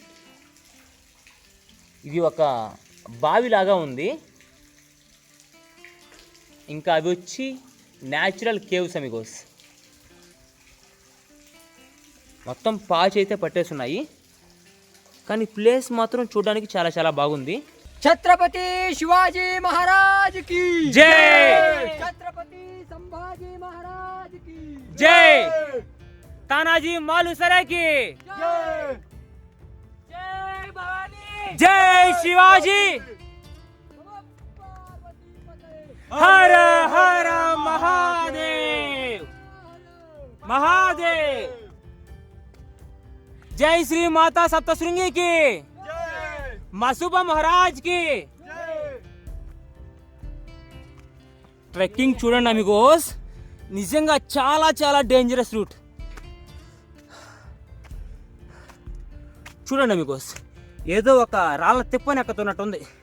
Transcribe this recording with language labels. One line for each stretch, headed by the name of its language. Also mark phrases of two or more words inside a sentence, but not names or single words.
Telugu: ఇది ఒక బావిలాగా ఉంది. ఇంకా అవి వచ్చి
English: natural caves
Telugu: అమిగోస్. మొత్తం పాచి అయితే పట్టేస్తున్నాయి, కానీ ప్లేస్ మాత్రం చూడడానికి చాలా చాలా బాగుంది.
Hindi: छत्रपति शिवाजी महाराज की जय. छत्रपति संभाजी महाराज की जय. तानाजी मालुसरे की जय. जय भवानी. जय शिवाजी. हर हर महादेव. महादेव. जय श्री माता सप्तशृंगी की, मसूबा महाराज की.
Telugu: ట్రెక్కింగ్ చూడండి అమిగోస్, నిజంగా చాలా చాలా
English: dangerous route.
Telugu: చూడండి అమిగోస్, ఏదో ఒక రాళ్ళ తిప్పని ఎక్కుతున్నట్టుంది.